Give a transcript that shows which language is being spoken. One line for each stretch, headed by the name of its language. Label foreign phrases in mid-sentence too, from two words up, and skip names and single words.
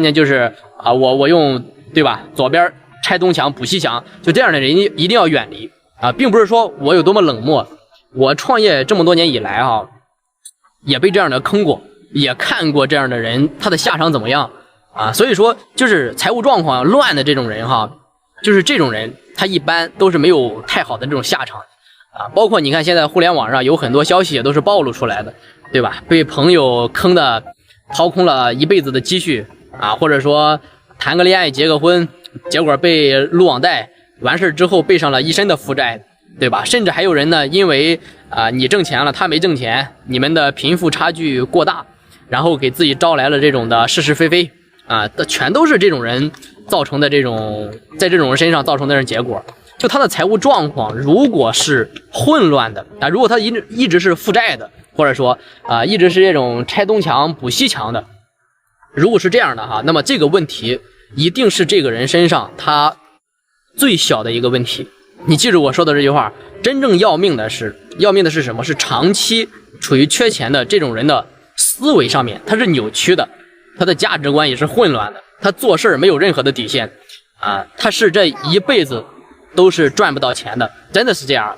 Chinese: 年就是我用对吧，左邊拆東牆補西牆，就這樣的人一定要遠離啊，並不是說我有多麼冷漠，我創業這麼多年以來也被這樣的坑過，也看過這樣的人他的下場怎麼樣啊，所以說就是財務狀況亂的這種人就是這種人他一般都是沒有太好的這種下場啊，包括你看现在互聯網上有很多消息也都是暴露出來的，對吧？被朋友坑的掏空了一輩子的積蓄啊，或者說談個戀愛結個婚，結果被擼網貸，完事之後背上了一身的負債，對吧？甚至還有人呢，因為你掙錢了，他沒掙錢，你們的貧富差距過大，然後給自己招來了這種的是是非非啊，全都是這種人造成的这种，在這種人身上造成的這種結果。就他的財務狀況如果是混亂的啊，如果他一直是負債的，或者說一直是這種拆東牆補西牆的，如果是這樣的那麼這個問題一定是這個人身上他最小的一個問題。你記住我說的這句話，真正要命的是什麼？是長期處於缺錢的這種人的思維上面他是扭曲的，他的價值觀也是混亂的，他做事沒有任何的底線啊，他是這一輩子都是賺不到錢的，真的是這樣。